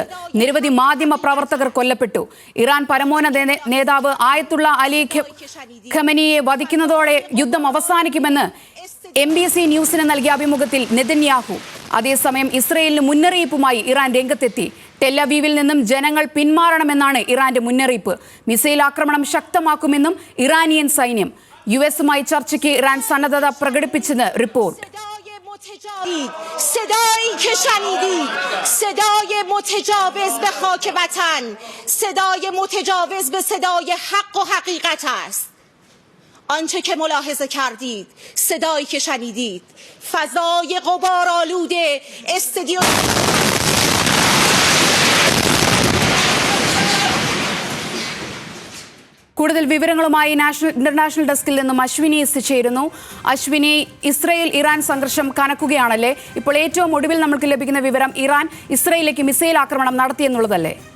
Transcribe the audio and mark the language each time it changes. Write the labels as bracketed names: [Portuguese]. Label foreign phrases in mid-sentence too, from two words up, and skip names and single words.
[Malayalam] നിരവധി മാധ്യമ പ്രവർത്തകർ കൊല്ലപ്പെട്ടു. ഇറാൻ പരമോന്നത നേതാവ് ആയത്തുള്ള അലി ഖമനിയെ വധിക്കുന്നതോടെ യുദ്ധം അവസാനിക്കുമെന്ന് MBC ന്യൂസിന് നൽകിയ അഭിമുഖത്തിൽ നെതന്യാഹു. അതേസമയം ഇസ്രയേലിന് മുന്നറിയിപ്പുമായി ഇറാൻ രംഗത്തെത്തി. ടെല്ലവീവിൽ നിന്നും ജനങ്ങൾ പിന്മാറണമെന്നാണ് ഇറാന്റെ മുന്നറിയിപ്പ്. മിസൈൽ ആക്രമണം ശക്തമാക്കുമെന്നും ഇറാനിയൻ സൈന്യം. US-മായി ചർച്ചയ്ക്ക് ഇറാൻ സന്നദ്ധത പ്രകടിപ്പിച്ചെന്ന് റിപ്പോർട്ട്. [Persian] صدایی که شنیدید صدای متجاوز به خاک وطن، صدای متجاوز به صدای حق و حقیقت است. آنچه که ملاحظه کردید، صدایی که شنیدید، فضای غبارآلود استودیو [Malayalam] കൂടുതൽ വിവരങ്ങളുമായി ഇന്റർനാഷണൽ ഡെസ്കിൽ നിന്നും അശ്വിനി ചേരുന്നു. അശ്വിനി, ഇസ്രയേൽ ഇറാൻ സംഘർഷം കനക്കുകയാണല്ലേ? ഇപ്പോൾ ഏറ്റവും ഒടുവിൽ നമുക്ക് ലഭിക്കുന്ന വിവരം ഇറാൻ ഇസ്രയേലിലേക്ക് മിസൈൽ ആക്രമണം നടത്തിയെന്നുള്ളതല്ലേ?